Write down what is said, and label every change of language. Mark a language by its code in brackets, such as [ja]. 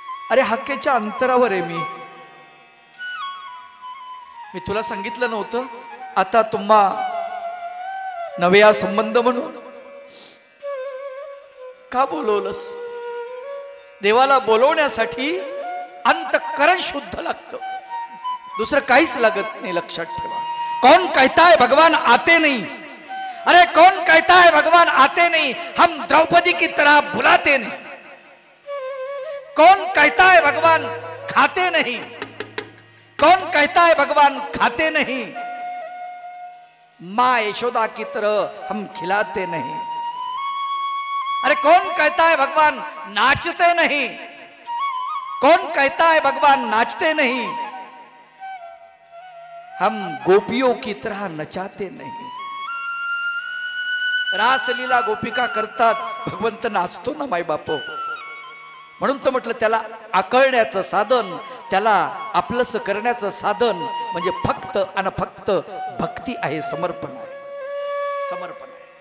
[mr] अरे हाकेच्या अंतरावर आहे मी तुला सांगितलं नव्हतं? आता तुम्हा नव्या संबंध म्हणून का बोलवलंस? देवाला बोलवण्यासाठी अंतःकरण शुद्ध लागतं, दुसरं काहीच लागत नाही. लक्षात ठेवा. [hi] कौन कहता है भगवान आते नहीं? अरे कौन कहता है भगवान आते नहीं? हम द्रौपदी की तरह बुलाते नहीं. कौन कहता है भगवान खाते नहीं? कौन कहता है भगवान खाते नहीं? मां यशोदा की तरह हम खिलाते नहीं. अरे कौन कहता है भगवान नाचते नहीं? कौन कहता है भगवान नाचते नहीं? हम गोपियों की तरह नचाते नहीं. [mr] रासलीला गोपिका करतात, भगवंत नाचतो ना माय बापो. म्हणून तर म्हटलं त्याला आकळण्याचं साधन, त्याला आपलंसं करण्याचं साधन म्हणजे फक्त आणि फक्त भक्ती आहे, समर्पण आहे. समर्पण आहे.